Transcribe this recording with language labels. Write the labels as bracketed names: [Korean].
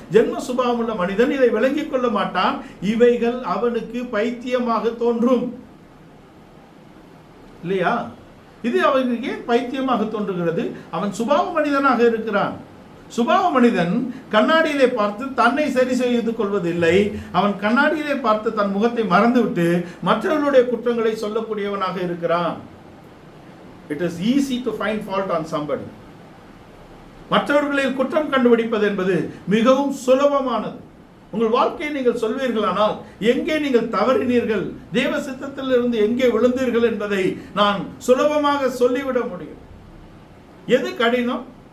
[Tamil] ஜென்ம சுபாவம் உள்ள மனிதன் இதை விளங்கிக் கொள்ள மாட்டான். இவைகள் அவனுக்கு பைத்தியமாக தோன்றும் இல்லையா? இது அவனுக்கு ஏன் பைத்தியமாக தோன்றுகிறது? அவன் சுபாவ மனிதனாக இருக்கிறான். சுபாவ மனிதன் கண்ணாடியிலே பார்த்து தன்னை சரி செய்து கொள்வதில்லை. அவன் கண்ணாடியிலே பார்த்து தன் முகத்தை மறந்துவிட்டு மற்றவர்களுடைய குற்றங்களை சொல்லக்கூடியவனாக இருக்கிறான். [English] It is easy to find fault on somebody. [Tamil] மற்றவர்களில் குற்றம் கண்டுபிடிப்பது என்பது மிகவும் சுலபமானது. உங்கள் வாழ்க்கையை நீங்கள் சொல்வீர்களானால் எங்கே நீங்கள் தவறினீர்கள், தேவ சித்தத்திலிருந்து எங்கே விழுந்தீர்கள் என்பதை நான் சுலபமாக சொல்லிவிட முடியும். எது கடினம்?